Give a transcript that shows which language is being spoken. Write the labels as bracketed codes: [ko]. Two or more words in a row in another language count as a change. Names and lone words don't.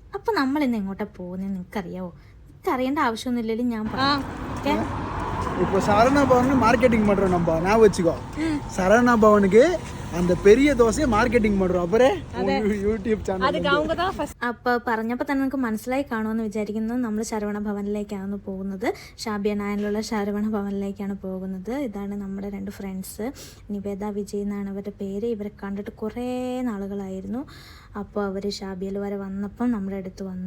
[ml] അപ്പോൾ നമ്മൾ ഇന്ന് എങ്ങോട്ടാണ് പോകുന്നത് നിനക്കറിയാവോ? അറിയേണ്ട ஆவசியமில்லைல ഞാൻ പറയാം. [ta] இப்போ சரவணா பவனுக்கு மார்க்கெட்டிங் பண்ணுறோம் நம்ம. நான் வச்சுக்கோ, சரவணா பவனுக்கு அந்த பெரிய தோசையை மார்க்கெட்டிங் பண்ணுறோம். அப்புறம் യൂട്യൂബ് ചാനൽ. [ml] അപ്പോൾ പറഞ്ഞപ്പോൾ തന്നെ നിങ്ങൾക്ക് മനസ്സിലായി കാണുമെന്ന് വിചാരിക്കുന്നു. നമ്മൾ ശരവണ ഭവനിലേക്കാണ് പോകുന്നത്. ഷാബിയനായിലുള്ള ശരവണ ഭവനിലേക്കാണ് പോകുന്നത്. ഇതാണ് നമ്മുടെ 2 ഫ്രണ്ട്സ്. നിവേദ വിജയ് എന്നാണ് അവരുടെ പേര്. ഇവരെ കണ്ടിട്ട് കുറേ നാളുകളായിരുന്നു. അപ്പോൾ അവർ ഷാബിയൽ വരെ വന്നപ്പം നമ്മുടെ അടുത്ത് വന്നു.